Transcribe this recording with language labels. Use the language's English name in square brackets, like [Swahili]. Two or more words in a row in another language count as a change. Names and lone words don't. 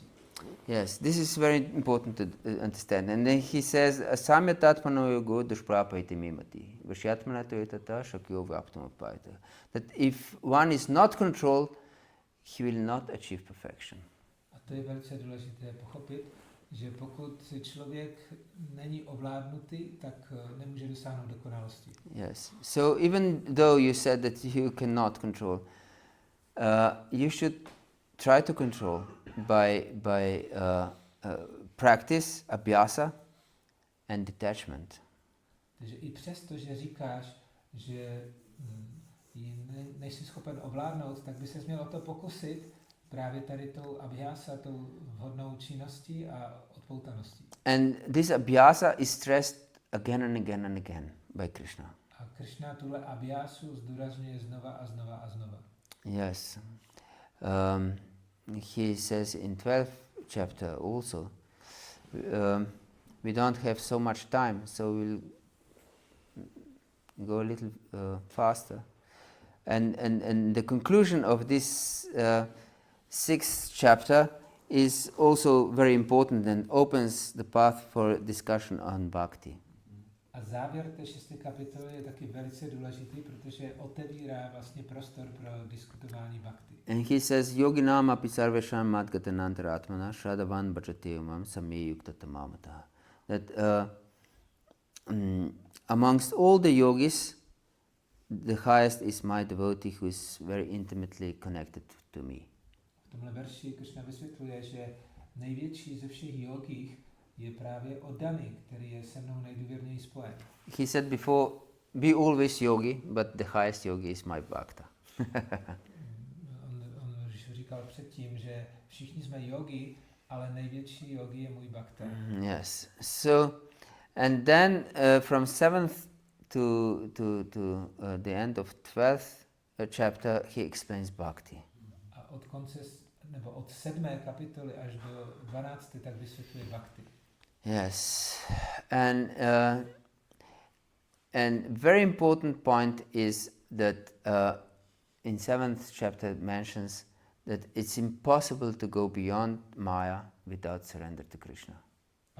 [English] Yes, this is very important to understand. And then he says, [Sanskrit] Asamyatatmano yogo dushprapayati mimati, vashyatmanato yatata shakyo vyaptamapayata. [English] That if one is not controlled, he will not achieve perfection. [Czech] A to je velice důležité pochopit, že pokud člověk není ovládnutý, tak nemůže dosáhnout dokonalosti. [English] Yes. So even though you said that you cannot control, you should try to control by practice, abhyasa, and detachment. [Czech] Takže i přesto, že říkáš, že nejsi schopen ovládnout, tak by ses měl o to pokusit právě tady tou abhyasa, tou vhodnou činností a odpoutaností. [English] And this abhyasa is stressed again and again and again by Krishna. [Czech] A Krishna tuhle abhyasu zdůrazňuje znova a znova a znova. [English] Yes. He says in 12th chapter also, we don't have so much time, so we'll go a little faster. And the conclusion of this 6th chapter is also very important and opens the path for discussion on bhakti. [Czech] A závěr té 6. kapitoly je taky velice důležitý, protože otevírá vlastně prostor pro diskutování bhakti. [English] And he says, [Sanskrit] Yoginam api sarvesham madgatanantaratmana shadavan bhajate umam samyukta tamamata. [English] That amongst all the yogis, the highest is my devotee who is very intimately connected to me. [Czech] V tomhle verši Krishna vysvětluje, že největší ze všech jogích je právě oddaný, který je se mnou nejdůvěrněji spojen. [English] He said before, be always yogi, but the highest yogi is my bhakta. [Czech] on říkal předtím, že všichni jsme yogi, ale největší yogi je můj bhakta. [English] Yes. So, and then from 7th to the end of 12th chapter, he explains bhakti. [Czech] A od konce, nebo od 7. kapitoly až do 12. tak vysvětluje bhakti. [English] Yes, and very important point is that in 7th chapter it mentions that it's impossible to go beyond Maya without surrender to Krishna.